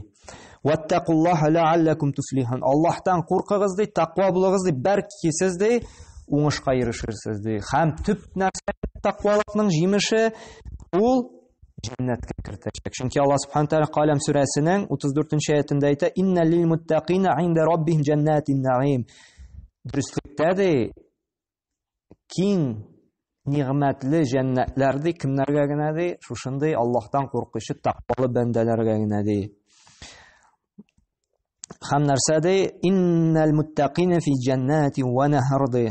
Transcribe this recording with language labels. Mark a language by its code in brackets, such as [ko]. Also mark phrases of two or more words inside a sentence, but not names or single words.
[ar] واتقوا الله لعلكم تفلحون. [tt] Аллаһтан куркыгыз ди, тақва булыгыз ди, бәлки сез ди уңышка ирешерсез ди. Һәм төп нәрсә тақвалыкның җимеше ул җәннәткә кертәчәк. Чөнки Аллаһ Субханаһу Тәгалә Калам сүрәсенең 34-нче аятында әйтә: [ar] "إن للمتقين عند ربهم جنات النعيم." [tt] Дөреслектә ди киң нигъмәтле җәннәтләр ди кемнәргә генә ди? Шушындый Аллаһтан куркучы тақвалы бәндәләргә генә ди. Һәм нәрсә ди? [ar] إن المتقين في جنات ونهر ди.